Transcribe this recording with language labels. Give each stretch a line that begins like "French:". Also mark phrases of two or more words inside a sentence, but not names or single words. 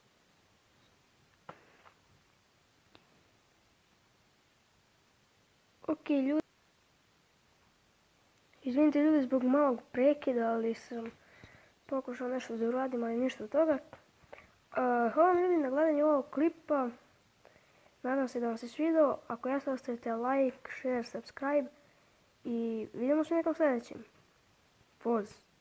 Serbian: Ok, ljudi. Izvinite ljudi zbog malog prekida, ali sam pokušao nešto da uradim, ali ništa od toga. Hvala vam ljudi na gledanju ovog klipa. Nadam se da vam se svidao. Ako jeste, ostavite
English: like, share, subscribe.
Serbian: I vidimo se u nekom sljedećem. Poz.